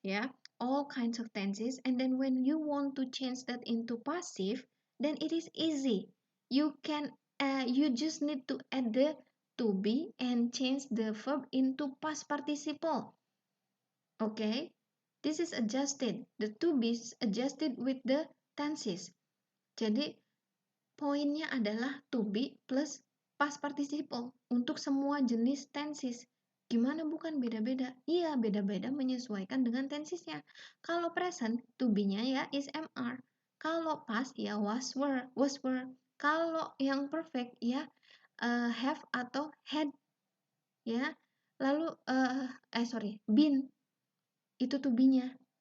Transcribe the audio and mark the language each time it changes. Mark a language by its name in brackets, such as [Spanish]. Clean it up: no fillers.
[English] Yeah, all kinds of tenses. And then when you want to change that into passive, then it is easy. You just need to add the to be and change the verb into past participle. Okay, this is adjusted. The to be is adjusted with the tenses. [Indonesian] Jadi poinnya adalah to be plus past participle untuk semua jenis tenses. Gimana bukan beda-beda? Iya, beda-beda menyesuaikan dengan tensesnya. Kalau present, to be-nya ya is MR. Kalau past ya was were. Kalau yang perfect ya have atau had. Ya. Lalu been itu to be-nya.